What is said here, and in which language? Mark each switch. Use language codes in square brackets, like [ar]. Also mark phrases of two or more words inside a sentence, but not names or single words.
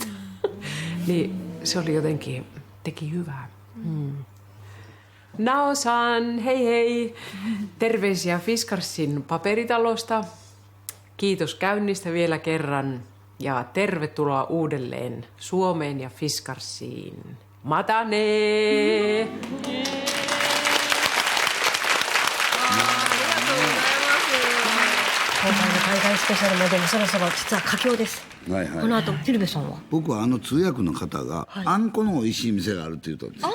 [fi] Niin se oli jotenkin, teki hyvää. Naosan, hei hei! Terveisiä Fiskarsin paperitalosta. Kiitos käynnistä vielä kerran ja tervetuloa uudelleen Suomeen ja Fiskarsiin. [ja] Matane! 今回の海外スペシャルもでもそろそろ実は佳境です。はいはい、この後鶴瓶さんは僕は通訳の方が、あんこの美味しい店があるって言うとんですよ。